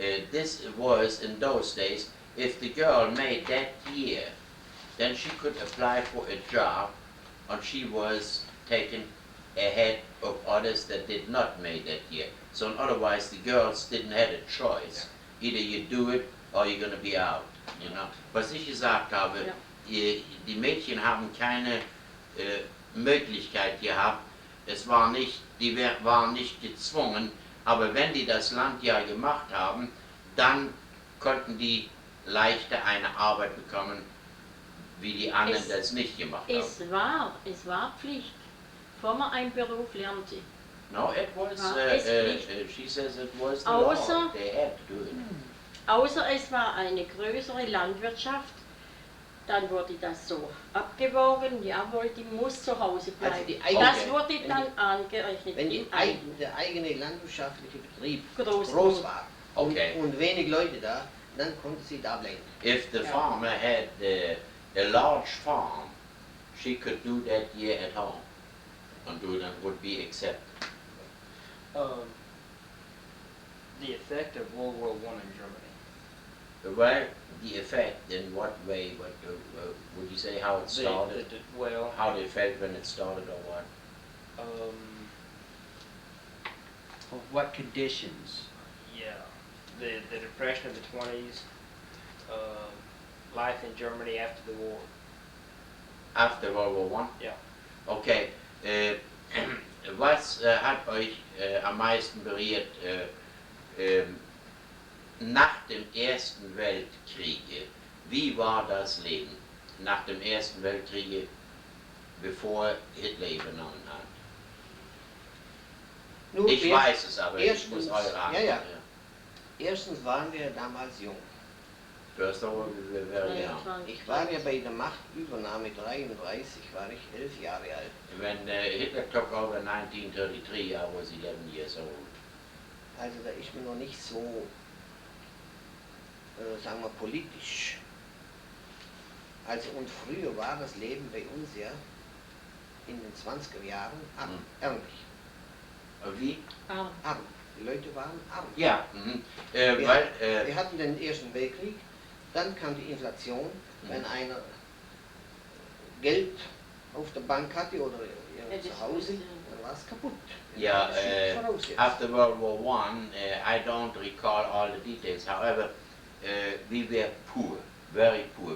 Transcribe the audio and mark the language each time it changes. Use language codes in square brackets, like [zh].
[en] This was in those days, if the girl made that year, then she could apply for a job, and she was taken ahead of others that did not make that year. So otherwise the girls didn't have a choice. Either you do it or you're going to be out. You know? [de] Was ich gesagt habe, die Mädchen haben keine Möglichkeit gehabt. Es war nicht, die waren nicht gezwungen, aber wenn die das Landjahr gemacht haben, dann konnten die leichter eine Arbeit bekommen, wie die anderen das nicht gemacht haben. Es war Pflicht, bevor man einen Beruf lernte. [en] No, it was, she says it was the law. They had to do it. [de] Außer es war eine größere Landwirtschaft, Dann wurde das so abgewogen, jawohl, die muss zu Hause bleiben. Also die Das wurde dann angerechnet. Wenn der eigene landwirtschaftliche Betrieb groß war und wenig Leute da, dann konnte sie da bleiben. [en] If the farmer had a large farm, she could do that year at home, and would be accepted. The effect of World War I in Germany. Well, the effect in what way? What would you say? How it started? Well, how they felt when it started, or what? What conditions? Yeah, the depression of the 20s, life in Germany after the war. After World War I? [de] Ja. [en] Okay. [de] Was hat euch am meisten berührt nach dem Ersten Weltkrieg? Wie war das Leben nach dem Ersten Weltkrieg, bevor Hitler übernommen hat? Nun, ich weiß es, aber ich muss eure Antwort. Ja. Erstens waren wir damals jung. [en] First of all, we were very young. [de] Ich war ja bei der Machtübernahme 33, war ich 11 Jahre alt. [en] When Hitler took over in 1933, I was 11 years old. [de] Also da ist man noch nicht so, sagen wir, politisch. Also und früher war das Leben bei uns ja in den 20er Jahren ärmlich. Wie? Arm. Die Leute waren arm. Ja. Wir hatten den Ersten Weltkrieg, dann kam die Inflation. Wenn einer Geld auf der Bank hatte oder zu Hause, dann war es kaputt. [en] Yeah, after World War I don't recall all the details. However, we were poor, very poor.